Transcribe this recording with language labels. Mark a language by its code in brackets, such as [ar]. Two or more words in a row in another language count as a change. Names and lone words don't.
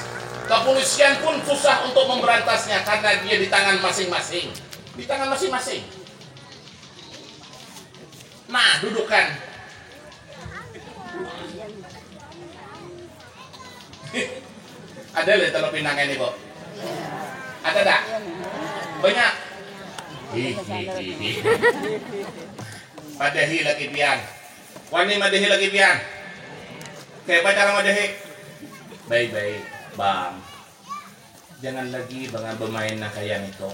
[id] Kepolisian pun susah untuk memberantasnya karena dia di tangan masing-masing. Di tangan masing-masing. Nah, dudukkan. Ada lihat Teluk Pinang ini, Bu? [bjn] Ada tak? Banyak. Madahi lagi pian. Wani madahi lagi pian. Kayak apa cara madahi? [id] Baik-baik, Bang. Jangan lagi Bang bermain nakayan itu.